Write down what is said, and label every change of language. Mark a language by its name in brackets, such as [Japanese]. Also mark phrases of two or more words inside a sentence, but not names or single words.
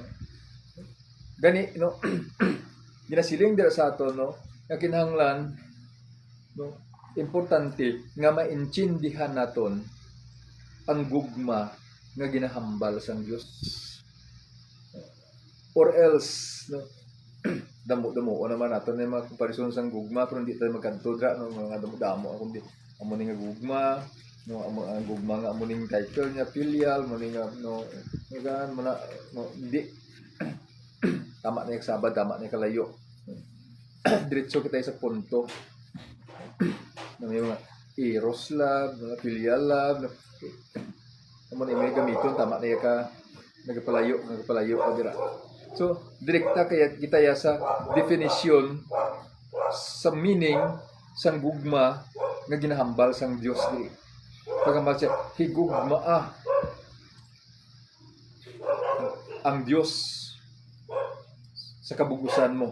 [Hiligaynon] Gani no ginasiling dira sa ato no, nga kinahanglan no, importante nga maintindihan naton ang gugma nga ginahambal sang Dios. Or else no, damo-damo naman nato na mga komparison sang gugma pero hindi tayo magkanto dra no, mga damo-damo kundi amo ni nga gugma no, amo ang gugma nga amo ning title niya filial mo ni nga no gan mo na no, hindi tama na yung sabad, tama na yung kalayo. Diretso kita sa punto na may mga [English] eros love, [Hiligaynon] mga [English] filial love [Hiligaynon] no. Amo na yung gamiton, tama na yung ka nagpalayo ka dira. So, direkta kaya kita ya sa definition sa meaning sang gugma nga ginahambal sang Dios diri. Pagambal siya, higugma ang Dios sa kabugusan mo.